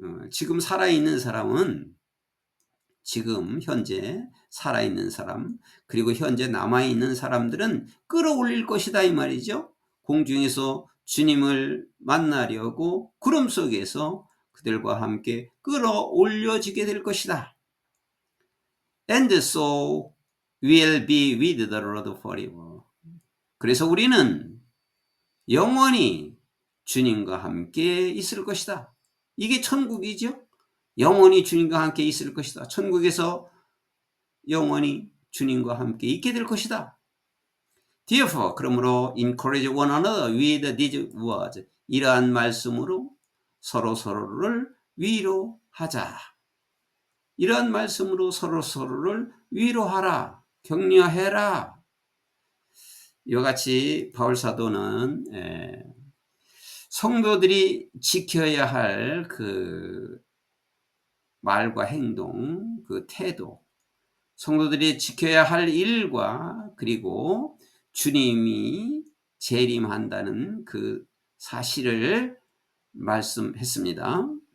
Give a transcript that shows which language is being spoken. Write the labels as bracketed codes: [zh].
[ko] 지금 살아있는 사람은, 지금 현재 살아있는 사람, 그리고 현재 남아있는 사람들은 끌어올릴 것이다, 이 말이죠. 공중에서 주님을 만나려고 구름 속에서 그들과 함께 끌어올려지게 될 것이다. [en] And so we'll be with the Lord forever. [ko] 그래서 우리는 영원히 주님과 함께 있을 것이다. 이게 천국이죠. 영원히 주님과 함께 있을 것이다. 천국에서 영원히 주님과 함께 있게 될 것이다. [en] Therefore, [ko] 그러므로 [en] encourage one another with these words. [ko] 이러한 말씀으로 서로를 위로하자. 이러한 말씀으로 서로를 위로하라. 격려해라. 이와 같이 바울 사도는 성도들이 지켜야 할 그 말과 행동, 그 태도, 성도들이 지켜야 할 일과 그리고 주님이 재림한다는 그 사실을 말씀했습니다.